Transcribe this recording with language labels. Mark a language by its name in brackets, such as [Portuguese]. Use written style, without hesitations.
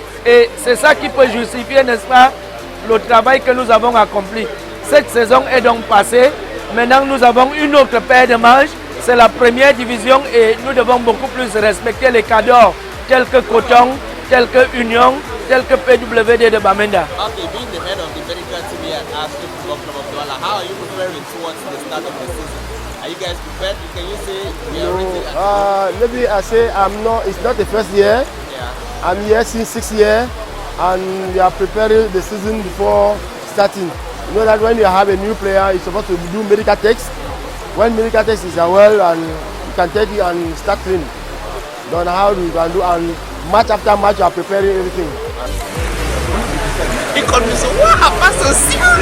[French] Et c'est ça qui peut justifier, n'est-ce pas, le travail que nous avons accompli. Cette saison est donc passée. Maintenant, nous avons une autre paire de manches. C'est la première division et nous devons beaucoup plus respecter les cadres tels que Coton, tels que Union, tels que PWD de Bamenda. [English] Okay, being the head of the medical team here at Astres of Douala, how are you preparing towards the start of the season? Are you guys prepared? Can you say we are ready? Maybe I say it's not the first year. Yeah. I'm here since 6 years and we are preparing the season before starting. You know that when you have a new player, you're supposed to do medical tests. When medical tests is well and you can take it and start training. Then how you can do, and match after match you are preparing everything. [French] Il connaît ça, waouh, pas aussi.